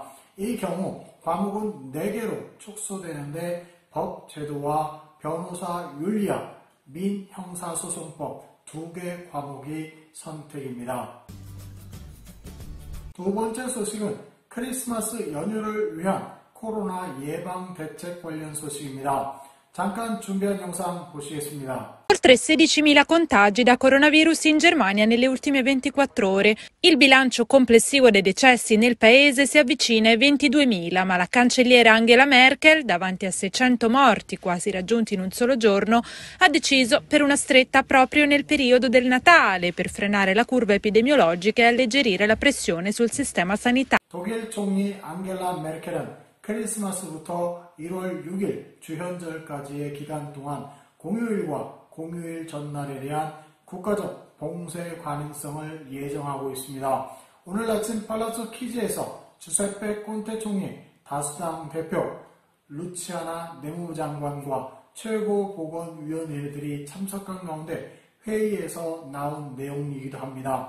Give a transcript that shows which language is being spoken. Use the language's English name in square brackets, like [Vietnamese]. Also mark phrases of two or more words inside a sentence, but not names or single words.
[Korean] 이 경우 과목은 4개로 축소되는데 법 제도와 변호사 윤리학, 민형사소송법 2개 과목이 선택입니다. 두 번째 소식은 크리스마스 연휴를 위한 코로나 예방 대책 관련 소식입니다. 잠깐 준비한 영상 보시겠습니다. [Italian] Oltre 16.000 contagi da coronavirus in Germania nelle ultime 24 ore. Il bilancio complessivo dei decessi nel paese si avvicina ai 22.000, ma la cancelliera Angela Merkel, davanti a 600 morti quasi raggiunti in un solo giorno, ha deciso per una stretta proprio nel periodo del Natale per frenare la curva epidemiologica e alleggerire la pressione sul sistema sanitario. [Korean] 독일 총리 앙겔라 메르켈은 크리스마스부터 1월 6일 주현절까지의 기간 동안 공휴일과 공휴일 전날에 대한 국가적 봉쇄 가능성을 예정하고 있습니다. 오늘 아침 팔라조 키즈에서 주세페 콘테 총리, 다수당 대표, 루치아나 내무부 장관과 최고보건위원회들이 참석한 가운데 회의에서 나온 내용이기도 합니다.